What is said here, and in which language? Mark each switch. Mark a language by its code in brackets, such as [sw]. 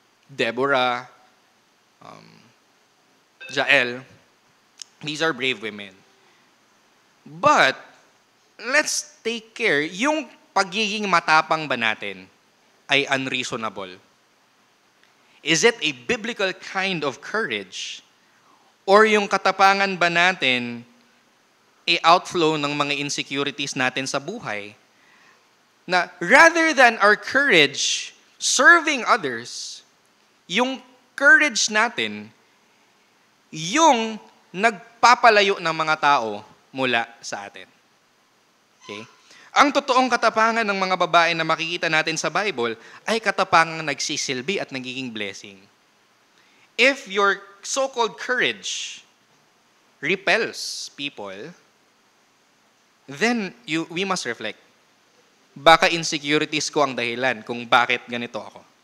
[en] Deborah, Jael, these are brave women. [tl] But, [en] let's take care, [tl] yung pagiging matapang ba natin ay unreasonable? [en] Is it a biblical kind of courage? [tl] Or yung katapangan ba natin ay outflow ng mga insecurities natin sa buhay? Na [en] rather than our courage serving others, [tl] yung courage natin, yung nagpapalayo ng mga tao mula sa atin. Okay? Ang totoong katapangan ng mga babae na makikita natin sa Bible ay katapangang nagsisilbi at nagiging blessing. [en] If your so-called courage repels people, then we must reflect. [tl] Baka insecurities ko ang dahilan kung bakit ganito ako.